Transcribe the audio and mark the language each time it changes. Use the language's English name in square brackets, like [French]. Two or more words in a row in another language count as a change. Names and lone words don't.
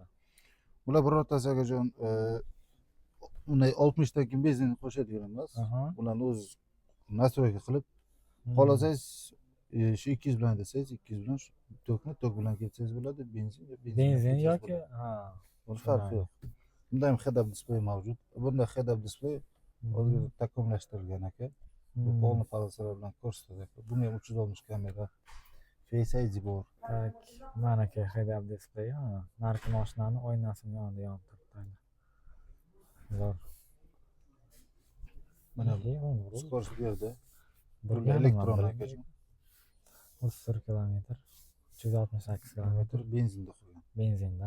[Uzbek] Bular birortasi akajon unday 60 dan keyin benzin qo'shadigan emas. Ularni o'z nastroyka qilib xohlasangiz shu 200 bilan desangiz 200 bilan tok bilan ketsangiz bo'ladi, benzin yoki buni farqi yo'q. Bunda ham [English] head up display [Uzbek] mavjud. Bunda [English] head up display [Uzbek] hozir takomillashtirilgan aka. Bu polni polisalar bilan ko'rsatadi. Bunga ham 360 kamera, Face ID bor. Tak, mana aka [English] head up display, [Uzbek] narxi mashinani oynasini yonida yonib turibdi. Zo'r. Mana bu skorost bu yerda. Bu Burga elektron akajon. 30 kilometr, 368 kilometr benzinda qo'ygan. Benzinda.